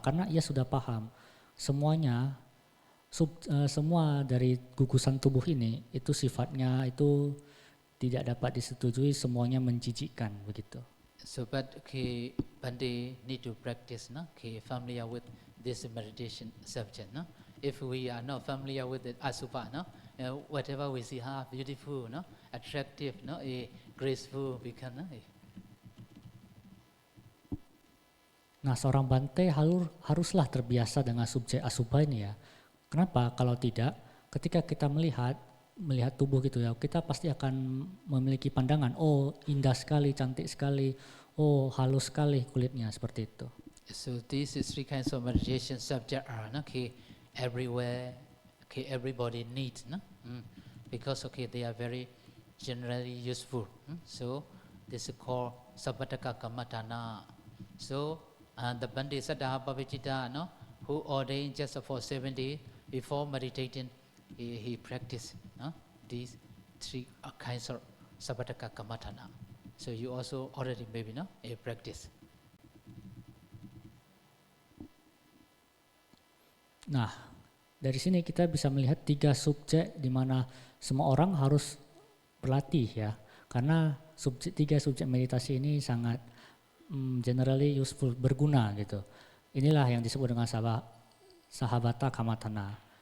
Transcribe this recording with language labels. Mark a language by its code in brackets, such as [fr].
[id] Karena ia sudah paham semuanya, semua dari gugusan tubuh ini itu sifatnya itu tidak dapat disetujui, semuanya menjijikkan begitu. [en] So, but Bande need to practice, familiar with this meditation subject, If we are not familiar with the asubha, whatever we see, beautiful, attractive, graceful, become, Nah, seorang bante haruslah terbiasa dengan subjek asubha ini ya. Kenapa? Kalau tidak, ketika kita melihat tubuh gitu ya, kita pasti akan memiliki pandangan, oh indah sekali, cantik sekali, oh halus sekali kulitnya, seperti itu. So these three kinds of meditation subject are everywhere, everybody needs, because they are very generally useful. So this is called Sabbhataka Kammatthana. So the Bande Saddha Bhavijita, who ordained just for 7 days before meditating, he practiced these three kinds of Sabbhataka Kammatthana. So you also already maybe practice. [id] Nah, dari sini kita bisa melihat 3 subjek di mana semua orang harus berlatih ya. Karena 3 subjek meditasi ini sangat [en] generally useful, [id] berguna gitu. Inilah yang disebut dengan Sahabhata Kammatthana.